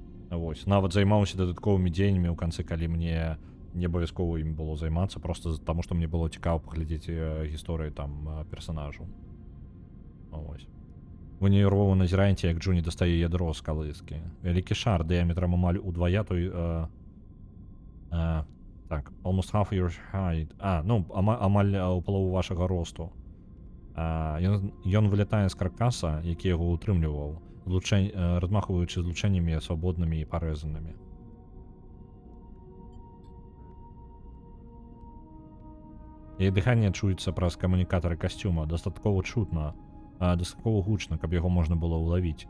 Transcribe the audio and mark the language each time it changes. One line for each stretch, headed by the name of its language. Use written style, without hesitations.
Belarusian: Вось, нават займаўся дадатковымі дзеяннямі ў канцы, калі мне не абавязкова ім было займацца, просто таму, што мне было цікава паглядзець гісторыі там персанажу. Вось. Вы нервова назіраеце, як Джуні дастае ядро з калыскі. Вялікі шар дыяметрам амаль удвая той...
English: Так, almost half your height.
Belarusian: Ну, амаль у палову вашага росту. Ён вылятае з каркаса, які яго ўтрымліваў, размахваючы злучэннямі свабоднымі і парэзанымі. Яе дыханне чуецца праз камунікатары касцюма, дастаткова чутна, дастаткова гучна, каб яго можна было ўлавіць.